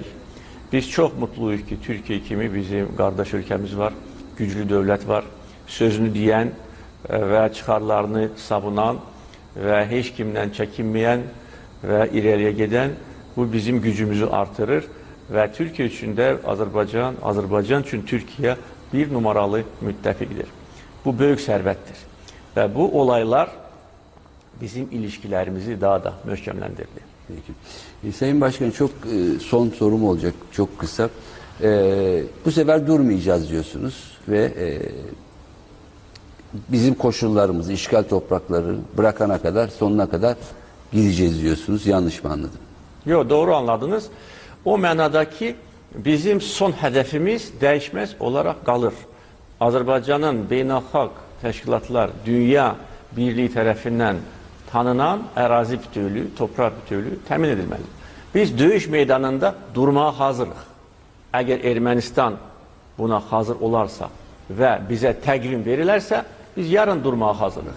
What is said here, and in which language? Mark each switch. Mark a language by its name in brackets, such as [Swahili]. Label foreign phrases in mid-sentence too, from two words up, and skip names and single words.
[Azerbaijani] Biz çox mutluyuq ki, Türkiyə kimi bizim qardaş ölkəmiz var, güclü dövlət var, sözünü deyən və çıxarlarını savunan və heç kimdən çəkinməyən və irəliyə gedən, bu bizim gücümüzü artırır və Türkiyə üçün də Azərbaycan, Azərbaycan üçün Türkiyə bir numaralı müttəfiqdir. Bu böyük sərvətdir və bu olaylar bizim ilişkilerimizi daha da möhkemlendirdi. [Turkish] Peki. Sayın Başkan, çok son sorum olacak, çok kısa. Bu sefer durmayacağız diyorsunuz ve bizim koşullarımızı, işgal toprakları bırakana kadar, sonuna kadar gideceğiz diyorsunuz. Yanlış mı anladım? Yok, doğru anladınız. [Azerbaijani] O mənada ki, bizim son hədəfimiz dəyişməz olaraq qalır. Azərbaycanın beynəlxalq təşkilatlar, dünya birliyi tərəfindən tanınan ərazi bütövlüyü, torpaq bütövlüyü təmin edilməlidir. Biz döyüş meydanında durmağa hazırıq. Əgər Ermənistan buna hazır olarsa və bizə təqvim verilərsə, biz yarın durmağa hazırıq.